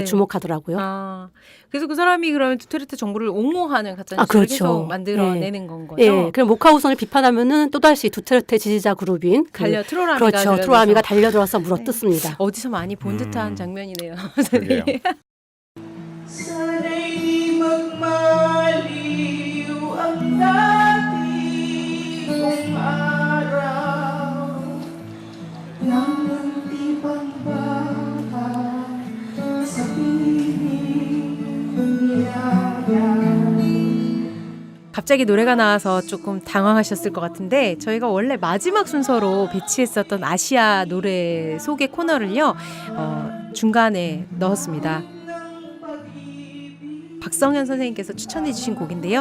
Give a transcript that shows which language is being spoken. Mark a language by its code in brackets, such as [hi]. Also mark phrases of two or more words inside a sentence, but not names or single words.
[ko] 주목하더라고요. 아, 그래서 그 사람이 그러면 두테르테 정부를 옹호하는 가짜 뉴스를 그렇죠. 계속 만들어내는 건 거죠. 예, 그럼 모카우선을 비판하면은 또다시 두테르테 지지자 그룹인 트로라미가 그렇죠. 달려들어서. 트로라미가 달려들어서 물어뜯습니다. 어디서 많이 본 듯한 장면이네요. 그러게요. [tl] Sana'y di magmaliw ang dati kong araw Nang munti pang bata sa piling nilayan [ko] 갑자기 노래가 나와서 조금 당황하셨을 것 같은데 저희가 원래 마지막 순서로 배치했었던 아시아 노래 소개 코너를요 중간에 넣었습니다. 박성현 선생님께서 추천해 주신 곡인데요.